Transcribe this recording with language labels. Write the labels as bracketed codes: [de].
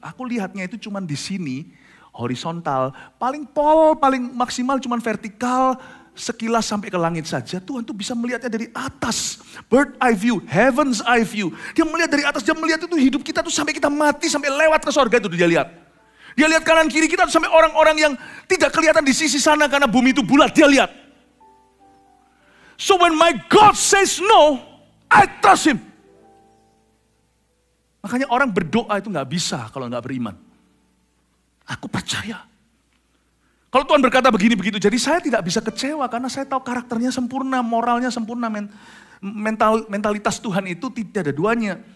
[id] Aku lihatnya itu cuma di sini, horizontal, paling maksimal cuma vertikal, sekilas sampai ke langit saja. Tuhan tuh bisa melihatnya dari atas. [en] Bird eye view, heaven's eye view. [id] Dia melihat dari atas, dia melihat itu hidup kita tuh sampai kita mati, sampai lewat ke sorga itu dia lihat. Dia lihat kanan kiri kita sampai orang-orang yang tidak kelihatan di sisi sana karena bumi itu bulat, dia lihat. [en] So when my God says no, I trust him. [id] Makanya orang berdoa itu gak bisa kalau gak beriman. Aku percaya. Kalau Tuhan berkata begini begitu, jadi saya tidak bisa kecewa karena saya tahu karakternya sempurna, moralnya sempurna, mentalitas Tuhan itu tidak ada duanya.